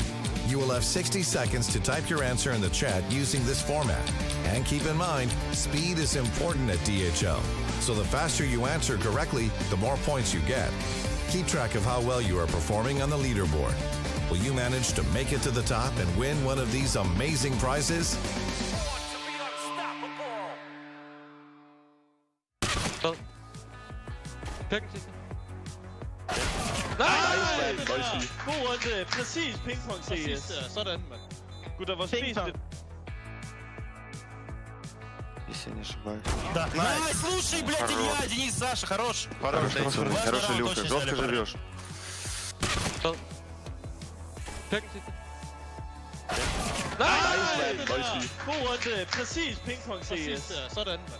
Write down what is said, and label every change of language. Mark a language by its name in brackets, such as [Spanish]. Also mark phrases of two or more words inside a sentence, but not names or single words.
[English] You will have 60 seconds to type your answer in the chat using this format. And keep in mind, speed is important at DHL. So the faster you answer correctly, the more points you get. Keep track of how well you are performing on the leaderboard. Will you manage to make it to the top and win one of these amazing prizes? [Danish] Nej! God runde. Præcis pingpong CS. Sådan, mand. Gutter, hvor spist det. [Russian] Если я не ошибаюсь. Да. Ай, слушай, блядь, Илья, Денис, Саша, хорош. Хороший, Люка. Жестко живешь. [Danish] Nej! God runde. Præcis pingpong CS. Sådan, mand.